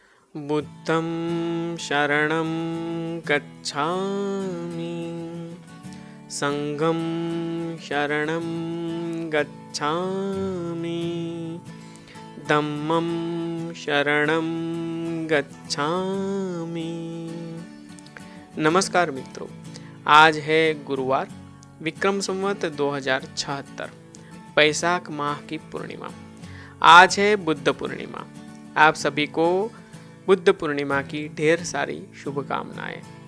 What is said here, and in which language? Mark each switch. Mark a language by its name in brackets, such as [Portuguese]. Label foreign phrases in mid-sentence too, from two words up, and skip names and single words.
[Pali] बुद्धं शरणं गच्छामि, संघं शरणं गच्छामि, धम्मं शरणं गच्छामि। [Hindi] नमस्कार मित्रों, आज है गुरुवार, विक्रम संवत 2076, बैसाख माह की पूर्णिमा। आज है बुद्ध पूर्णिमा। आप सभी को बुद्ध पूर्णिमा की ढेर सारी शुभकामनाएं।